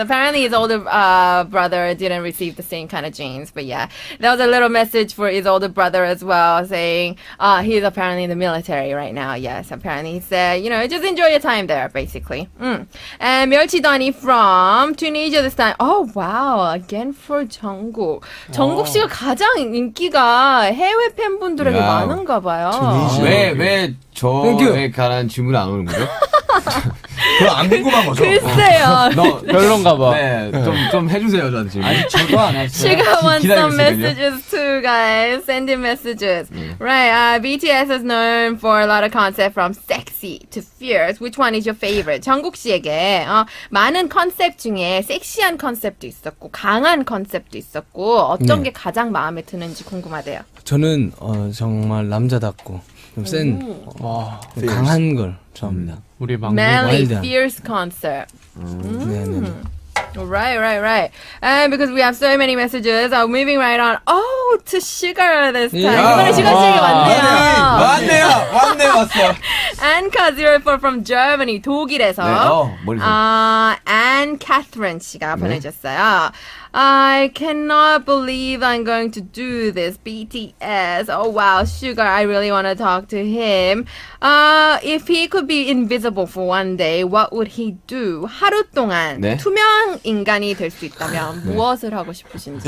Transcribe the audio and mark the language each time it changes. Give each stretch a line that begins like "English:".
English: Apparently, his older brother didn't receive the same kind of genes, but yeah, there was a little message for his older brother as well, saying he's apparently in the military right now. Yes, apparently he said, just enjoy your time there, basically. And 멸치다니 from Tunisia this time. Oh wow, again for 정국.
Korean: 정국 씨가 가장 인기가 해외 팬분들에게 야. 많은가 봐요. 왜 저에 관한 질문이 안 오는 거죠? 그럼 안 궁금한 거죠? 글쎄요. 너 별론가 봐. 네, 좀 해주세요 저한테 질문. 아니 저도 안 했어요.
English: Suga wants
Korean: 기다리고
English: some
Korean: 있으니까요.
English: messages too, guys. Send in messages. Right, BTS is known for a lot of concepts from sexy to fierce. Which one is your favorite?
Korean: 정국 씨에게 많은 컨셉 중에 섹시한 컨셉도 있었고 강한 컨셉도 있었고 어떤 게 가장 마음에 드는지 궁금하대요. 저는 정말 남자답고 좀 센 강한 걸 좋아합니다. 우리 막내.
English: Manly,
Korean: 와일드한.
English: fierce concept.
Korean: 네네.
English: Right. And because we have so many messages, I'm moving right on. Oh, to Sugar this time.
Korean: 이번에 Sugar 씨에게 왔네요. 왔어.
English: Anka04 from Germany,
Korean: 독일에서. 네, 머리
English: Anne Catherine
Korean: 씨가 보내줬어요.
English: I cannot believe I'm going to do this. BTS. Oh wow, Sugar, I really want to talk to him. If he could be invisible for one day, what would he do?
Korean: 하루 동안 네? 투명 인간이 될 수 있다면 무엇을 하고 싶으신지.